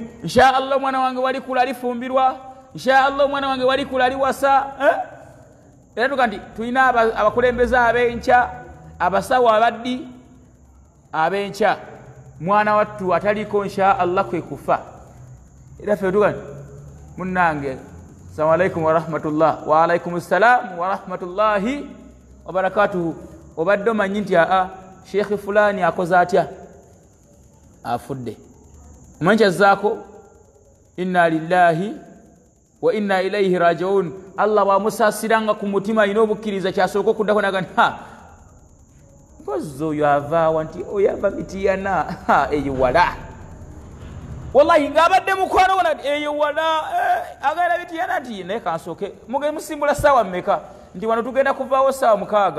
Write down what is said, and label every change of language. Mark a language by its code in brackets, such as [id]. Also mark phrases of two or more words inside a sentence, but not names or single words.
[ar] إن شاء الله [lg] omwana wange bw'alikula alifumbirwa. [ar] إن شاء الله [lg] omwana wange bw'alikula aliwasa. Era tuga nti tulina abakulembeze ab'enkya, abasawo abaddi ab'enkya. Mwana wattu ataliko [ar] إن شاء الله [lg] kwe kufa. Era ffe tuga nti munnange [ar] السلام عليكم ورحمة الله. وعليكم السلام ورحمة الله وبركاته. [lg] Obadde omanyi nti Sheikh fulani akoze atya? Afudde. Omanyi kyazzaako? [ar] إنا لله وإنا إليه راجعون. [lg] Allah bw'amusaasiranga ku mutima alina obukkiriza kyasooka okuddako naga nti mpozi oyo avaawa nti oyo ava mitiyana eyo wala. Wallahi ng'abadde mukwano wona eyo wala agenda mitiyana nti naye kansooke musimbula ssaawa mmeka nti wano tugenda kuvaawo ssaawa 6.